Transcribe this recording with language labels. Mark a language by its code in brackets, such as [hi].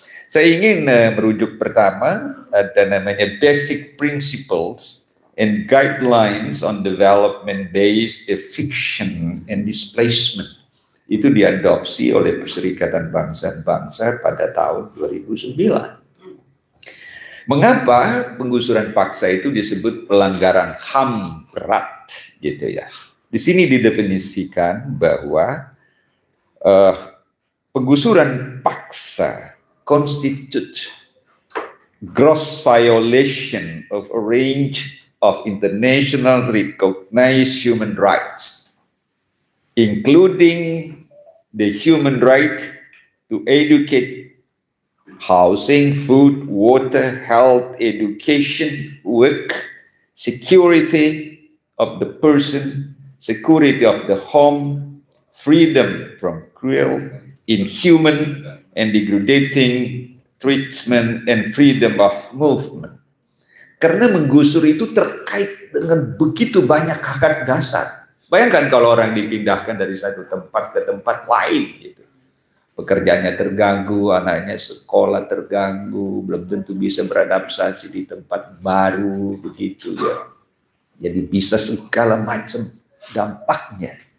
[id] Saya ingin merujuk pertama, ada namanya Basic Principles and Guidelines on Development-Based Eviction and Displacement. Itu diadopsi oleh Perserikatan Bangsa-Bangsa pada tahun 2009. Mengapa penggusuran paksa itu disebut pelanggaran HAM berat, gitu ya? Di sini didefinisikan bahwa penggusuran paksa [en] constitute gross violation of a range of international recognized human rights, including the human right to educate, housing, food, water, health, education, work, security of the person, security of the home, freedom from cruel, inhuman, and degrading treatment, and freedom of movement. [id] Karena menggusur itu terkait dengan begitu banyak hak dasar. Bayangkan kalau orang dipindahkan dari satu tempat ke tempat lain, gitu. Pekerjaannya terganggu, anaknya sekolah terganggu, belum tentu bisa beradaptasi di tempat baru, begitu ya. Jadi bisa segala macam dampaknya.